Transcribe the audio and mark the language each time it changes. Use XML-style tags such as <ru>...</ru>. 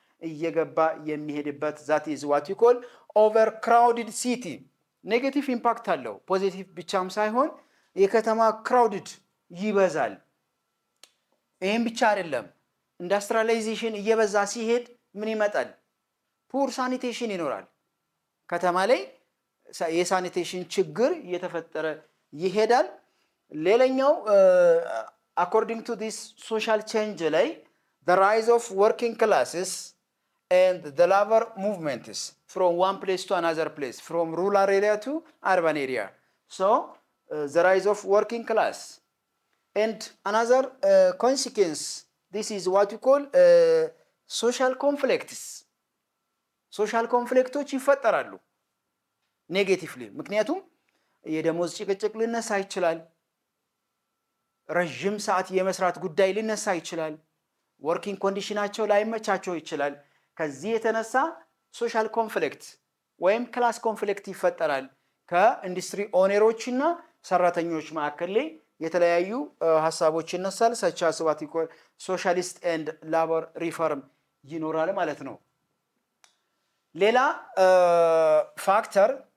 <am>እየገባ የሚሄድበት</am> <en>that is what you call overcrowded city።</en> <am>ኔጌቲቭ ኢምፓክት አለው፣ ፖዚቲቭ ብቻም ሳይሆን የከተማ ክራውድድ ይበዛል። ይሄም ብቻ አይደለም፣ ኢንዱስትሪያላይዜሽን እየበዛ ሲሄድ ምን ይመጣል? ፑር ሳኒቴሽን ይኖራል። ከተማ ላይ የሳኒቴሽን ችግር እየተፈጠረ ይሄዳል። ሌላኛው</am> <en>according to this social change ላይ the rise of working classes and the labor movements from one place to another place, from rural area to urban area. So the rise of working class and another consequence, this is what you call social conflicts.</en> <am>ሶሻል ኮንፍሊክቶች ይፈጠራሉ ኔጌቲቭሊ። ምክንያቱም የደሞዝ ጭቅጭቅ ሊነሳ ይችላል፣ ረጅም ሰዓት የመስራት ጉዳይ ሊነሳ ይችላል፣ ወርኪንግ ኮንዲሽናቸው ላይመቻቸው ይችላል። ከዚህ የተነሳ ሶሻል ኮንፍሊክት ወይም ክላስ ኮንፍሊክት ይፈጠራል። ከኢንዱስትሪ ኦነሮችና ሰራተኞች መካከል ላይ የተለያዩ ሀሳቦች ይነሳል። ሰቻ ስዋት ይቆል ሶሻሊስት ኤንድ ላቦር ሪፎርም ይኖራል ማለት ነው። ሌላ ፋክተር</am>